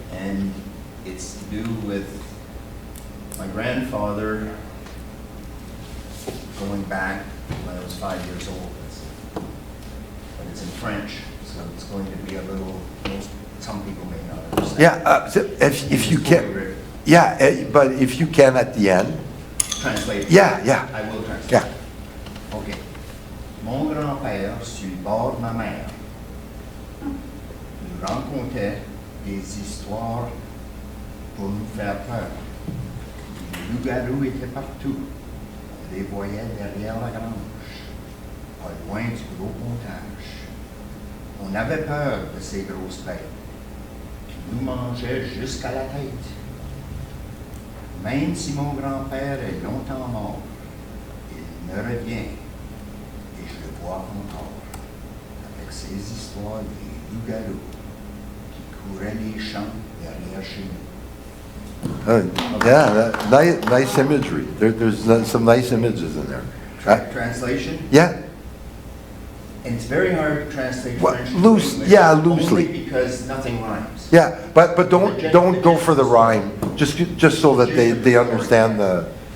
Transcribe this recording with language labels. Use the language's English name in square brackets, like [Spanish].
[English] And it's to do with my grandfather going back when I was 5 years old. But it's in French, so it's going to be a little, some people may not understand. Yeah. So if you can. Yeah, but if you can at the end. Translate. Yeah. I will translate. Yeah. OK. [French] Mon grand-père, sur le bord de ma mère, nous racontait des histoires pour nous faire peur. Les loups-garous étaient partout. On les voyait derrière la grange, pas loin du gros montage. On avait peur de ces grosses bêtes qui nous mangeaient jusqu'à la tête. Même si mon grand-père est longtemps mort, il me revient et je le vois encore, avec ses histoires des loups-garous qui couraient les champs derrière chez nous. [English] Yeah, nice imagery. There's some nice images in there. Translation? Yeah. And it's very hard to translate Well, French to English, yeah, loosely. only because nothing rhymes. Yeah, but don't go for the rhyme. Just so that they understand the.